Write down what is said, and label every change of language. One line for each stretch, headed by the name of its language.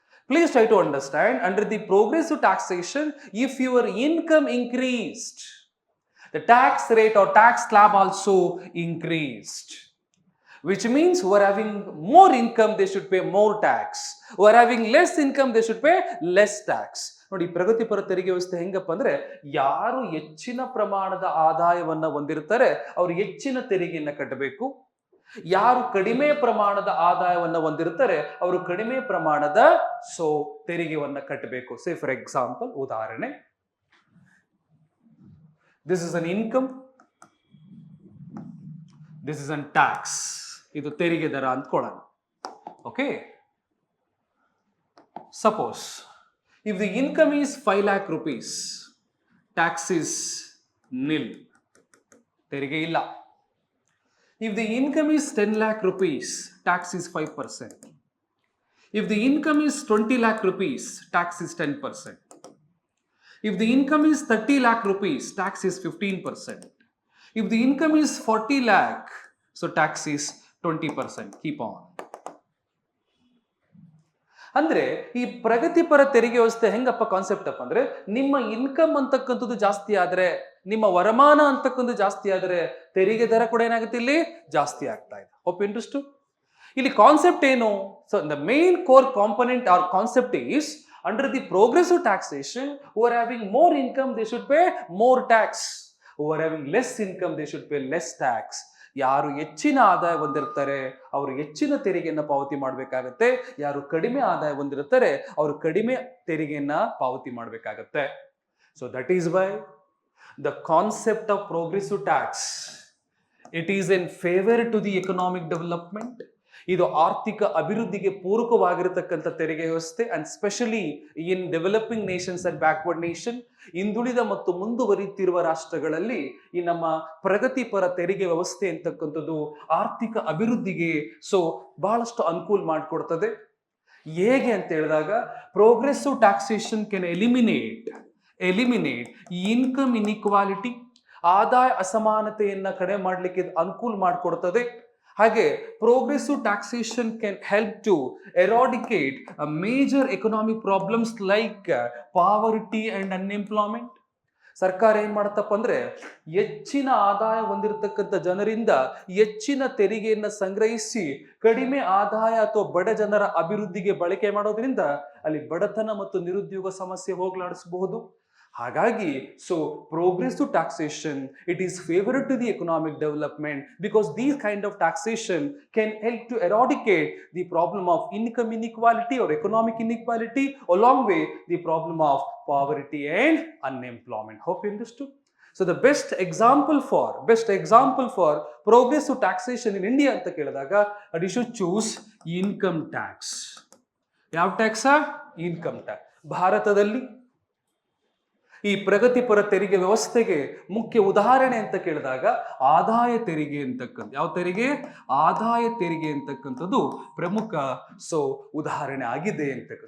English: Please try to understand, under the progressive taxation, if your income increased, the tax rate or tax slab also increased. Which means who are having more income, they should pay more tax. Who are having less income, they should pay less tax.
Kannada: ನೋಡಿ, ಪ್ರಗತಿಪರ ತೆರಿಗೆ ವ್ಯವಸ್ಥೆ ಹೆಂಗಪ್ಪ ಅಂದ್ರೆ, ಯಾರು ಹೆಚ್ಚಿನ ಪ್ರಮಾಣದ ಆದಾಯವನ್ನ ಹೊಂದಿರ್ತಾರೆ ಅವರು ಹೆಚ್ಚಿನ ತೆರಿಗೆಯನ್ನ ಕಟ್ಟಬೇಕು. ಯಾರು ಕಡಿಮೆ ಪ್ರಮಾಣದ ಆದಾಯವನ್ನ ಹೊಂದಿರ್ತಾರೆ ಅವರು ಕಡಿಮೆ ಪ್ರಮಾಣದ ತೆರಿಗೆಯನ್ನ ಕಟ್ಟಬೇಕು.
English: Say for example, ಉದಾಹರಣೆ, this is an income, this is an tax.
Kannada: ಇದು ತೆರಿಗೆ ದರ ಅಂದ್ಕೊಳ್ಳೋಣ.
English: okay, suppose if the income is 5 lakh rupees, tax is nil,
Kannada: ತೆರಿಗೆ ಇಲ್ಲ.
English: If the income is 10 lakh rupees, tax is 5%. If the income is 20 lakh rupees, tax is 10%. If the income is 30 lakh rupees, tax is 15%. If the income is 40 lakh, so tax is 20%. Keep on.
Kannada: ಅಂದ್ರೆ ಈ ಪ್ರಗತಿಪರ ತೆರಿಗೆ ವ್ಯವಸ್ಥೆ ಹೆಂಗಪ್ಪ concept ಅಪ್ಪ ಅಂದ್ರೆ, ನಿಮ್ಮ income ಅಂತಕ್ಕಂಥದ್ದು ಜಾಸ್ತಿ ಆದ್ರೆ, ನಿಮ್ಮ ವರಮಾನ ಅಂತಕ್ಕಂಥದ್ದು ಜಾಸ್ತಿ ಆದ್ರೆ ತೆರಿಗೆ ದರ ಕೂಡ ಏನಾಗುತ್ತೆ? ಇಲ್ಲಿ ಜಾಸ್ತಿ ಆಗ್ತಾ ಇದೆ.
English: Hope interest.
Kannada: ಇಲ್ಲಿ ಕಾನ್ಸೆಪ್ಟ್ ಏನು?
English: So the main core component are concept is, under the progressive taxation, who are having more income they should pay more tax. Who are having less income they should pay less tax.
Kannada: ಯಾರು ಹೆಚ್ಚಿನ ಆದಾಯ ಹೊಂದಿರ್ತಾರೆ ಅವರು ಹೆಚ್ಚಿನ ತೆರಿಗೆಯನ್ನ ಪಾವತಿ ಮಾಡಬೇಕಾಗತ್ತೆ. ಯಾರು ಕಡಿಮೆ ಆದಾಯ ಹೊಂದಿರ್ತಾರೆ ಅವರು ಕಡಿಮೆ ತೆರಿಗೆಯನ್ನ ಪಾವತಿ ಮಾಡಬೇಕಾಗತ್ತೆ.
English: So that is why the concept of progressive tax, it is in favor to the economic development.
Kannada: ಇದು ಆರ್ಥಿಕ ಅಭಿವೃದ್ಧಿಗೆ ಪೂರಕವಾಗಿರತಕ್ಕಂಥ ತೆರಿಗೆ ವ್ಯವಸ್ಥೆ,
English: and specially in developing nations and backward nation,
Kannada: ಹಿಂದುಳಿದ ಮತ್ತು ಮುಂದುವರಿಯುತ್ತಿರುವ ರಾಷ್ಟ್ರಗಳಲ್ಲಿ ಈ ನಮ್ಮ ಪ್ರಗತಿಪರ ತೆರಿಗೆ ವ್ಯವಸ್ಥೆ ಅಂತಕ್ಕಂಥದ್ದು ಆರ್ಥಿಕ ಅಭಿವೃದ್ಧಿಗೆ ಬಹಳಷ್ಟು ಅನುಕೂಲ ಮಾಡಿಕೊಡ್ತದೆ. ಹೇಗೆ ಅಂತ ಹೇಳಿದಾಗ,
English: progressive taxation can eliminate income inequality,
Kannada: ಆದಾಯ ಅಸಮಾನತೆಯನ್ನ ಕಡಿಮೆ ಮಾಡಲಿಕ್ಕೆ ಅನುಕೂಲ ಮಾಡಿಕೊಡ್ತದೆ.
English: ಹಾಗೆ progressive taxation can help to eradicate major economic problems like poverty and unemployment.
Kannada: ಸರ್ಕಾರ ಏನ್ ಮಾಡತ್ತಪ್ಪ ಅಂದ್ರೆ, ಹೆಚ್ಚಿನ ಆದಾಯ ಹೊಂದಿರತಕ್ಕಂಥ ಜನರಿಂದ ಹೆಚ್ಚಿನ ತೆರಿಗೆಯನ್ನ ಸಂಗ್ರಹಿಸಿ ಕಡಿಮೆ ಆದಾಯ ಅಥವಾ ಬಡ ಜನರ ಅಭಿವೃದ್ಧಿಗೆ ಬಳಕೆ ಮಾಡೋದ್ರಿಂದ ಅಲ್ಲಿ ಬಡತನ ಮತ್ತು ನಿರುದ್ಯೋಗ ಸಮಸ್ಯೆ ಹೋಗಲಾಡಿಸಬಹುದು.
English: ಹಾಗಾಗಿ progressive taxation, it is favorable to the economic development because these kind of taxation can help to eradicate the problem of income inequality or economic inequality, along with the problem of poverty and unemployment. Hope you understood. So the best example for progressive taxation in India
Kannada: anta keladaga,
English: you should choose income tax.
Kannada: Yav
English: tax? Income tax.
Kannada: ಭಾರತದಲ್ಲಿ ಈ ಪ್ರಗತಿಪರ ತೆರಿಗೆ ವ್ಯವಸ್ಥೆಗೆ ಮುಖ್ಯ ಉದಾಹರಣೆ ಅಂತ ಕೇಳಿದಾಗ ಆದಾಯ ತೆರಿಗೆ ಅಂತಕ್ಕಂಥ, ಯಾವ ತೆರಿಗೆ? ಆದಾಯ ತೆರಿಗೆ ಅಂತಕ್ಕಂಥದ್ದು ಪ್ರಮುಖ ಉದಾಹರಣೆ ಆಗಿದೆ ಅಂತಕ್ಕ.